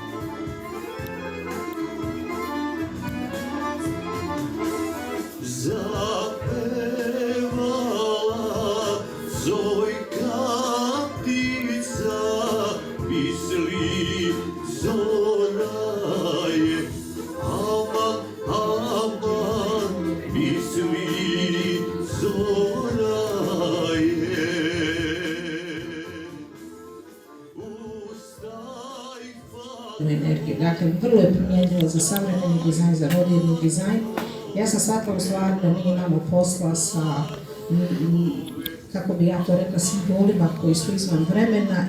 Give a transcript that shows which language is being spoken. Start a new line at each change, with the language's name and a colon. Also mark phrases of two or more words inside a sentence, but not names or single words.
Bulgarian: Запевала Зойка птица, мисли зора е. Аман, аман, мисли зора е.
Bosnian: Energije. Dakle, vrlo je primijenila za savremeni dizajn, za rodilni dizajn. Ja sam shvatila u stvari da mi imamo posla sa, kako bi ja to rekla, simbolima koji su izvan vremena.